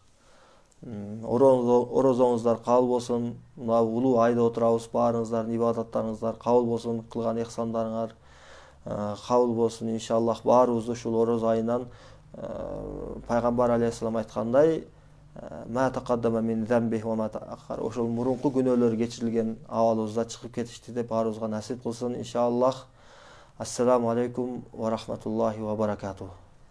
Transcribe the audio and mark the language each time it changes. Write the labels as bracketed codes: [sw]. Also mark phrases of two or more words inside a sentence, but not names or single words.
[ky] Орозоңуздар кабыл болсун. Мына улуу айда отурабыз, баарыңыздардын ибадаттарыңыздар кабыл болсун, кылган ихсандарыңар кабыл болсун иншаллах. Баарыбызды ушул ороз айынан пайгамбар алейхисалам айткандай [ar] ما تقدم من ذنبه و ما تأخر. [ky] Ошол мурунку күнөөлөр кечирилген абалыбызда чыгып кетишти деп баарыбызга насип кылсын иншаллах. [ar] السلام عليكم ورحمة الله وبركاته.